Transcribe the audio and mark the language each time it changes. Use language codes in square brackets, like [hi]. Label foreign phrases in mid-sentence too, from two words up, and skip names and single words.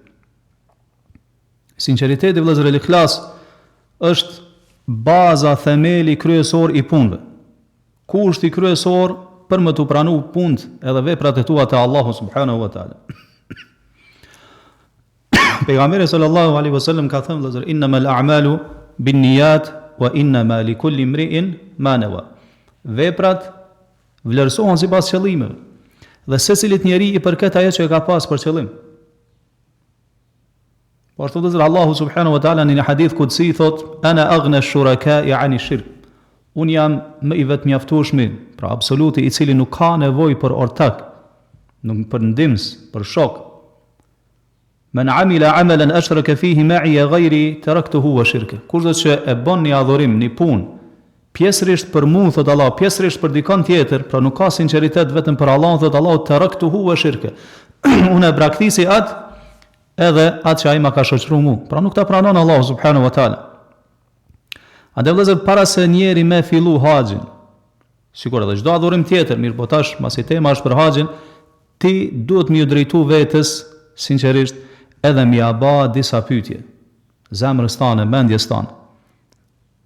[sq] Sinqeriteti vëllezër, el-ikhlas është baza, themeli kryesor I punëve. Kushti kryesor për më të pranu punët edhe veprat e tua te Allahu [ar] سبحانه وتعالى. [sq] Pejgamberi [ar] صلى الله عليه وسلم [sq] ka thënë vëllezër, [ar] إنما الأعمال بالنيات وإنما لكل امرئ ما نوى. [sq] Veprat vlerësohen sipas qëllimeve, dhe secilit njeri I përket ajo që e ka pas për qëllim. Po ashtu vëllezër, Allahu [ar] سبحانه وتعالى [sq] në një [ar] حديث قدسي [sq] thot, [ar] أنا أغنى الشركاء عن الشرك. [sq] Un jam më I vetmjaftueshmi, pra absoluti I cili nuk ka nevojë për ortak, nuk për ndihmës, për shok. [ar] من عمل عملا أشرك فيه معي غيري تركته وشركه. [sq] Kurdo që e bën një adhurim, një punë, pjesërisht për mua thot Allah, pjesërisht për dikon tjetër, pra nuk ka sinqeritet vetëm për Allah, thot Allah, [ar] تركته وشركه. [sq] Unë e braktisi atë edhe atë që ai ma ka shoqëruar mua. Pra nuk ta pranon Allahu [ar] سبحانه وتعالى. [sq] Andaj vëllezër, para se njeri me fillu haxhin, sikur edhe çdo adhurim tjetër, mirë po tash, masi tema është për haxhin, ti duhet më drejtu vetes sinqerisht, edhe mi aba disa pyetje, zemrës tane, mendjes tane.